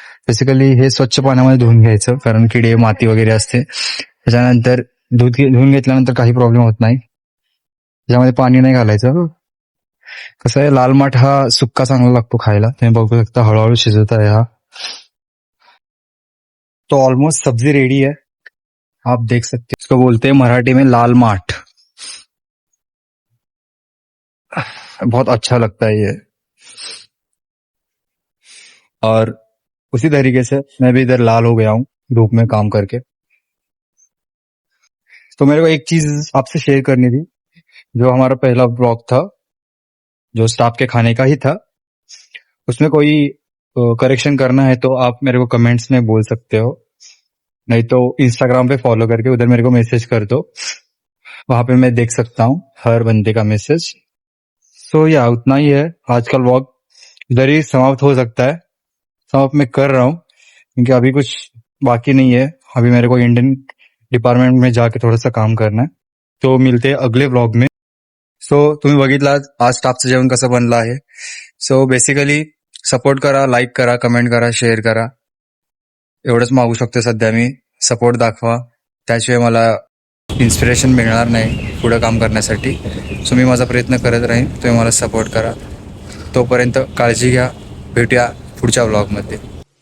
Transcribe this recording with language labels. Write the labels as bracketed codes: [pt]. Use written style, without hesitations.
[mr] Basically हे स्वच्छ पाण्यामध्ये धुवून घ्यायचं, कारण किडे माती वगैरे असते. त्याच्यानंतर धुवून घेतल्यानंतर काही प्रॉब्लेम होत नाही. त्याच्यामध्ये पाणी नाही घालायचं. कसं आहे, लाल माठ हा सुक्का चांगला लागतो खायला. तुम्ही बघू शकता हळूहळू शिजत आहे हा. [hi] तो ऑलमोस्ट सब्जी रेडी है, आप देख सकते हैं. इसको बोलते हैं मराठी में लाल माठ. बहुत अच्छा लगता है ये. और उसी तरीके से मैं भी इधर लाल हो गया हूँ धूप में काम करके. तो मेरे को एक चीज आपसे शेयर करनी थी. जो हमारा पहला ब्लॉग था, जो स्टाफ के खाने का ही था, उसमें कोई करेक्शन करना है तो आप मेरे को कमेंट्स में बोल सकते हो, नहीं तो इंस्टाग्राम पे फॉलो करके उधर मेरे को मैसेज कर दो. वहां पे मैं देख सकता हूँ हर बंदे का मैसेज. सो या उतना ही है. आज का व्लॉग इधर ही समाप्त हो सकता है. समाप्त मैं कर रहा हूँ क्योंकि अभी कुछ बाकी नहीं है. अभी मेरे को इंडियन डिपार्टमेंट में जाके थोडासा काम करना है. तो मिलते हैं अगले व्लॉग में. [mr] सो तुम्ही बघितला आज स्टाफचं जेवण कसं बनलं आहे. सो बेसिकली सपोर्ट करा, लाईक करा, कमेंट करा, शेअर करा. एवढंच मागू शकतो सध्या मी. सपोर्ट दाखवा, त्याशिवाय मला इन्स्पिरेशन मिळणार नाही पुढं काम करण्यासाठी. सो मी माझा प्रयत्न करत राहीन, तुम्ही मला सपोर्ट करा. तोपर्यंत काळजी घ्या. भेटूया पुढच्या व्लॉगमध्ये.